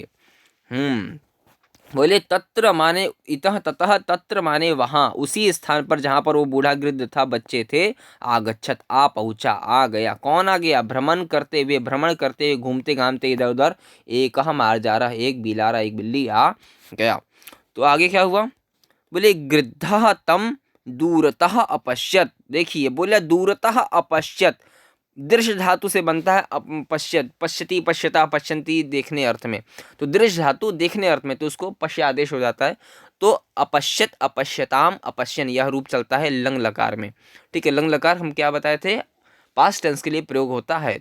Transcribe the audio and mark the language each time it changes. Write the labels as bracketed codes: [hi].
[hi] बोले तत्र माने इतः ततः, तत्र माने वहां उसी स्थान पर जहां पर वो बूढ़ा गृद्ध था, बच्चे थे। आगच्छत आ पहुंचा, आ गया। कौन आ गया? भ्रमण करते हुए, भ्रमण करते हुए, घूमते घामते इधर उधर एक मार जा रहा, एक बिलारा एक बिल्ली आ गया। तो आगे क्या हुआ? बोले [sa] गृद्धः तम दूरतः अपश्यत। [hi] देखिए बोला दूरतः अपश्यत, दृश्य धातु से बनता है पश्यत, पश्यति पश्यता पश्यन्ति देखने अर्थ में। तो दृश्य धातु देखने अर्थ में, तो उसको पश्य आदेश हो जाता है। तो अपश्यत अपश्यताम अपश्यन यह रूप चलता है लंग लकार में। ठीक है, लंग लकार हम क्या बताए थे, पास्ट टेंस के लिए प्रयोग होता है।